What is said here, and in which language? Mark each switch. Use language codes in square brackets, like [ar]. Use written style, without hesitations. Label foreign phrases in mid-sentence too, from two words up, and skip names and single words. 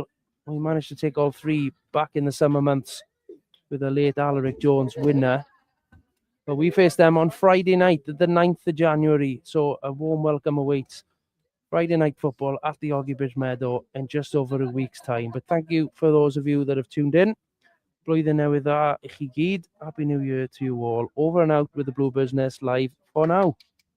[en] We managed to take all three back in the summer months with a late Alaric Jones winner. But we face them on Friday night, the 9th of January. So a warm welcome awaits. Friday night football at the Oggy Bridge Meadow in just over a week's time. But thank you for those of you that have tuned in. [cy] Blwyddyn newydd dda I chi gyd. [en] Happy New Year to you all. Over and out with the Bluebirds Nest live for now.